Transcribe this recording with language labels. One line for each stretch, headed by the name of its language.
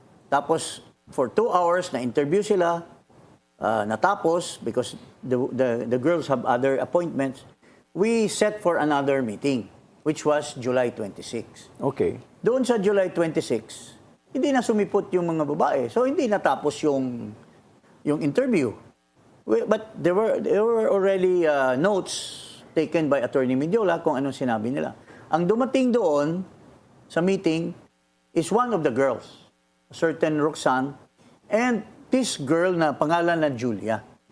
English: Tapos, for 2 hours
Filipino: na interview sila, natapos
English: because the girls have other appointments, we set for another meeting, which was July 26. Okay.
Filipino: Doon sa July 26, hindi na sumipot yung mga babae. So, hindi natapos yung interview.
English: But there were already notes taken by Attorney Mindiola
Filipino: kung anong sinabi nila. Ang dumating doon sa
English: meeting is one of the girls, a certain Roxanne, and this girl
Filipino: na pangalan na
English: Julia.